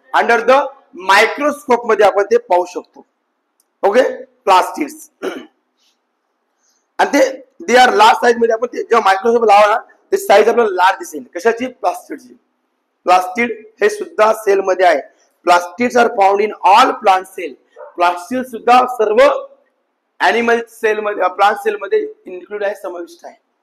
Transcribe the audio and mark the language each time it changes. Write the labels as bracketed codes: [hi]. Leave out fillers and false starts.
[en] under the microscope [mr] मध्ये आपण ते पाहू शकतो. Okay, plastids. आणि ते [en] they are large size [mr] मध्ये. आपण जेव्हा मायक्रोस्कोप लावा ना ते साईज आपल्याला लार्ज दिसेल. कशाची? प्लास्टिडची. प्लास्टिड हे सुद्धा सेल मध्ये आहे. [en] Plastids are found in all plant cell. [mr] Plastid सुद्धा सर्व एनिमल सेल मध्ये, प्लांट सेल मध्ये इन्क्लूड आहे, समाविष्ट आहे.